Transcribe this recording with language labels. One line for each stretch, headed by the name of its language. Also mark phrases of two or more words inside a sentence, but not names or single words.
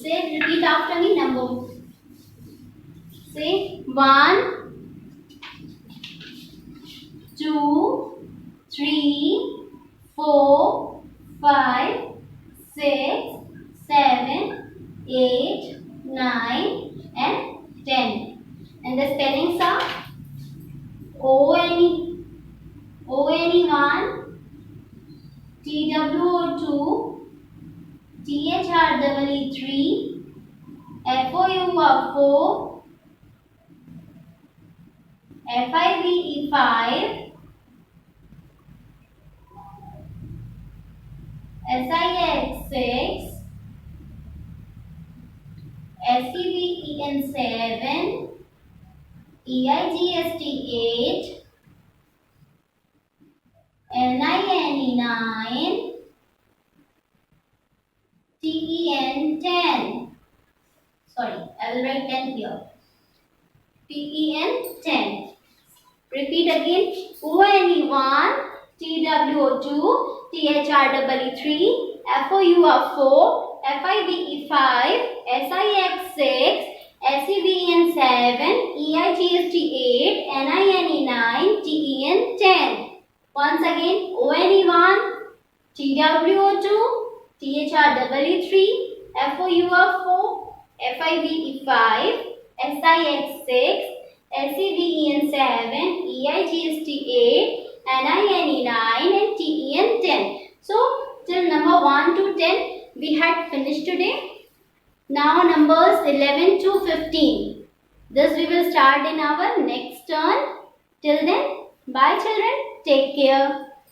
English: Say, repeat after me. Number. Say 1, 2, 3, 4, 5, 6, 7, 8, 9 and 10. And the spellings are O-N-E, O-N-E-1, T-W-O-2, T-H-R-E-E-3, F-O-U-R-4, F-I-V-E-5, S-I-X-6, S-E-V-E-N-7, E-I-G-S-T-8, N-I-N-E-9, T-E-N-10. Sorry, I will write 10 here. T-E-N-10. Repeat again. O-N-E-1, T-W-O-2, T-H-R-E-E-3, F-O-U-R-4, F-I-V-E-5, S-I-X-6, S-E-V-E-N-7, E-I-G-S-T-8, N-I-N-E-9, T-E-N-10. Once again, O-N-E-1, T-W-O-2, T-H-R-E-E-3, F-O-U-R-4, F-I-V-E-5, S-I-X-6, S-E-V-E-N-7, E-I-G-S-T-8, N-I-N-E-9 and T-E-N-10. So, till number 1 to 10 we had finished today. Now numbers 11 to 15. This we will start in our next turn. Till then, bye children. Take care.